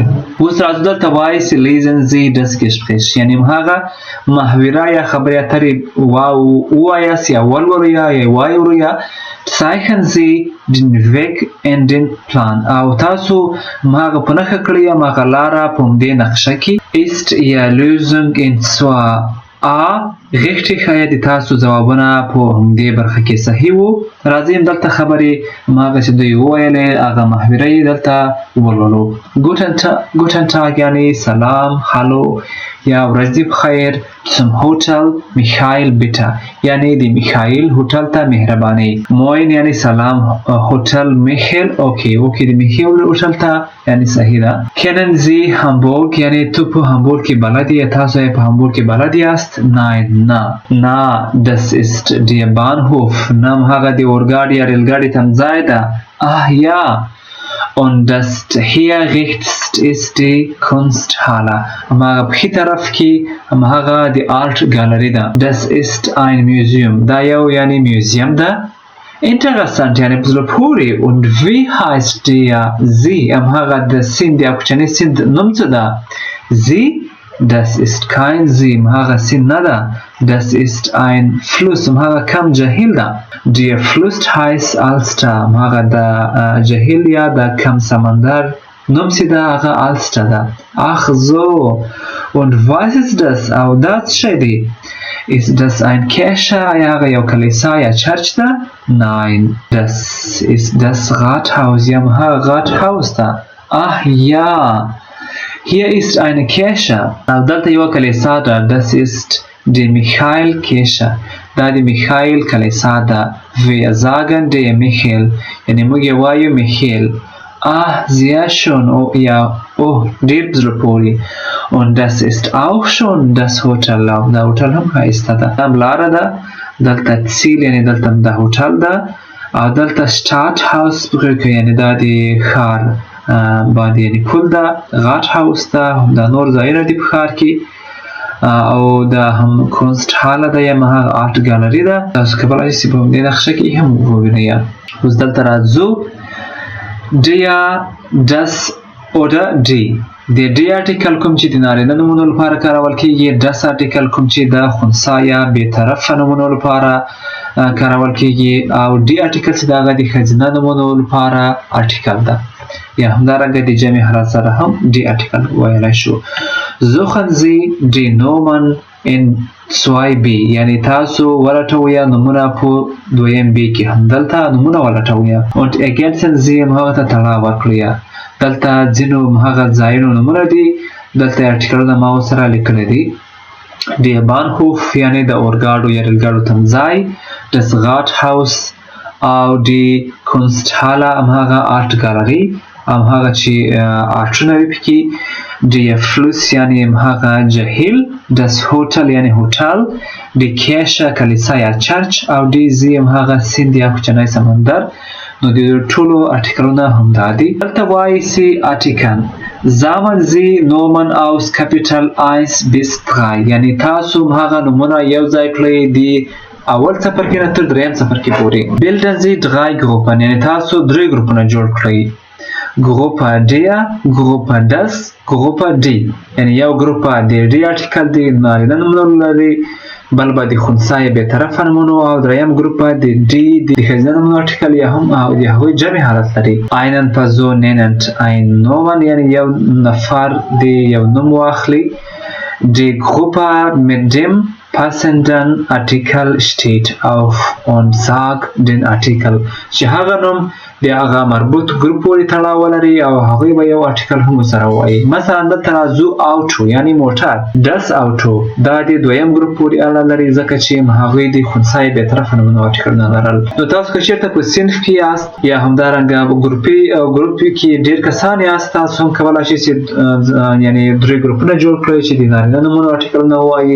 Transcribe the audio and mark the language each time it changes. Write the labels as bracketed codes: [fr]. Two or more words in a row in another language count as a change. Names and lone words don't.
[ps] اوس راځو دلته وایي چې لیزن زی [de] das Gespräch [ps] یعنې همهغه محوره یا خبرې اترې ووایاست یا ولولئ یا وایورئ. [de] Zeichnen Sie den Weg in den Plan [ps] او تاسو همهغه په نښه کړئ همهغه لاره په همدې نقشه کې. [de] Ist Ihre Lösung in zwar A richtig [ps] ښایي د تاسو ځوابونه په همدې برخه کې صحیح وو. راځئ دلته خبرې همهغه چې دوی وویلې هغه محوره یې دلته ولولو. [de] Guten Tag [ps] یعنې سلام، هلو یا ورځ دې بخیر. [de] Zum Hotel Michael bitte [ps] یعنې د میخایل هوټل ته مهرباني. Moin یعنې سلام. هوټل میخیل اوکې د میخیل هوټل ته یعنې صحیح ده. [de] Kennen Sie Hamburg [ps] یعنې ته په هامبورګ کې بلد یې، تاسو یې په هامبورګ کې بلد یاست. Nein نه. [de] Na das ist der Bahnhof، [ps] نه همهغه د اورګاډي یا ریلګاډي تمځای ده. [de] Ah ja und das hier rechts ist die Kunsthalle. [ps] هماغه په ښي طرف کې هماغه د آرټ ګالري ده. [de] Das ist ein Museum. [ps] دا یو یعنی میوزیم ده. Interessant یعنی په زړه پورې. [de] Und wie heißt der Sie? [ps] هماغه د سیند یا کوچنی سیند نوم څه ده؟ [de] Sie? Das ist kein See. [ps] هماغه سیند نه ده. [de] Das ist ein Fluss. [ps] هماغه کم جهیل ده. [de] Der Fluss heißt Alster. [ps] هماغه د جهیل یا د کم سمندر نوم چې ده هغه Alster ده. [de] Ach so. Und was ist das? [ps] او دا څه دی؟ [de] Ist das ein Kirche? Ja, [ps] یو کلیسا یا چرچ ده؟ [de] Nein. Das ist das Rathaus. [ps] یا هماغه [de] Rathaus ده. Ach ja. Hier ist eine Kirche. [ps] او دلته یو کلیسا ده. [de] Das ist die Michael-Kirche. [ps] دا د میخایل کلیسا ده. [de] Wir sagen der Michael. [ps] یعنی موږ یې وایو میخیل. [de] Ah, sehr schön. Oh ja, [ps] oh, ډېر په زړه پورې. [de] Und das ist auch schon das Hotel. [ps] دا هوټل هم ښایسته ده. دا لاره ده. دلته څیل یعنی دلته د هوټل ده. او دلته [de] Stadthaus [ps] یعنی دا د ښار باندې یعنی پل ده. غاټ هاوس ده. دا نور ځایونه دي په ښار کې. او دا هم کنست حاله ده یا هماغه آرټ ګالري ده. تاسو کولی شئ په همدې نقشه کې هم ووینئ. اوس دلته راځو. [de] Der, das oder die. [ps] د دی ارټیکل کوم چې د نارینه نومونو لپاره کارول کیږي. دس ارټیکل کوم چې د خنثی یا بېطرفه نومونو لپاره کارول کیږي. او دی ارټیکل چې د هغه د ښځینه نومونو لپاره ارټیکل ده. یا همدارنګه د جمع حالت سره هم دی ارټیکل ویلی شو. [de] Suchen Sie die Nomen in 2b. [ps] یعنی تاسو ولټوئ نومونه په دویم b کې. همدلته نومونه ولټوئ. [de] Und ergänzen Sie [ps] همهغه ته تړاو ورکړئ. دلته ځینو همهغه ځایونو نومونه دي. دلته ارټیکلونه ما ورسره لیکلی دي. [de] Der Bahnhof [ps] یعنی د اورګاډو یا ریلګاډو تمځای. [de] Das Rathaus [ps] او [de] die Kunsthalle [ps] همهغه آرټ ګالري. همهغه چې آرټونه وي پکې. [de] Der Fluss [ps] یعنی همهغه جهیل. [de] Das Hotel [ps] یعنی هوټل. [de] Die Kirche [ps] کلیسا یا چرچ. او [de] die See [ps] همهغه سیند یا کوچنی سمندر. نو د ټولو ارټیکلونه همدا دي. دلته وایي سي ارټیکل. [de] Sammeln Sie Nomen aus Kapitel 1 bis 3. [ps] یعنی تاسو همهغه نومونه یو ځای کړئ د اول څپرکي نه تر دریم څپرکي پورې. [de] Bilden Sie 3 Gruppen. [ps] یعنی تاسو 3 ګروپونه جوړ کړئ. [de] Gruppe der, Gruppe das, Gruppe die. [ps] یعنی یو ګروپه د دی ارټیکل د نارینه نومونو لري. بل به د خنثی بېطرفه نومونو. او دریم ګروپه د دی د ښځینه نومونو ارټیکل یا هم او د هغوی جمع حالت لري. [de] Einen Person nennend ein Nomen [ps] یعنی یو نفر د یو نوم واخلي. [de] Die Gruppe mit dem passenden Artikel steht auf und sagt den Artikel. [ps] چې هغه نوم د هغه مربوط ګروپ پورې تړاو ولري او هغوی به یو ارټیکل هم ورسره ووایي. مثلا دلته راځو آوټو یعنی موټر. دس آوټو دا د دویم ګروپ پورې اړه لري ځکه چې هغوی د خنثی بېطرفه نومونو ارټیکلونه لرل. نو تاسو که چېرته په صنف کې یاست یا همدارنګه ګروپ کې ډېر کسان یاست تاسو هم کولی شئ چې یعنی 3 ګروپونه جوړ کړئ چې د نارینه نومونو ارټیکلونه ووایي.